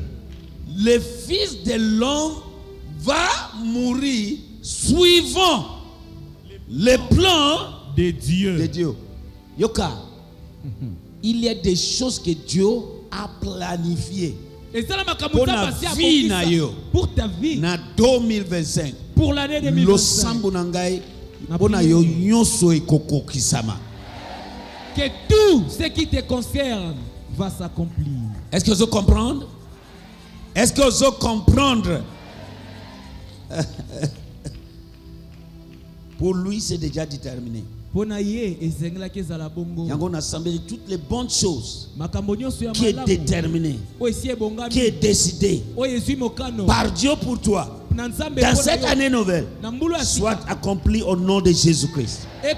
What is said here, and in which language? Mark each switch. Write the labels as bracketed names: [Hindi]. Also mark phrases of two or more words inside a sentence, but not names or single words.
[French] Le Fils de l'homme va mourir suivant le plan De Dieu. de Dieu. Yoka, il y a des choses que Dieu a planifiées Et ça, pour la vie [Lingala] na yo. [French] pour ta vie, [Lingala] Na 2025. [French] pour l'année Lo [Lingala] 2025. sambo na ngai pona yo nyonso ekokokisama. [French] Que tout ce qui te concerne va s'accomplir. Est-ce que vous comprenez? Est-ce que vous comprenez? Pour lui, c'est déjà déterminé. [Lingala] Yango na [French] assemblée toutes les bonnes choses qui est déterminé, qui est décidé par Dieu pour toi dans cette année nouvelle soit accompli au nom de Jésus-Christ.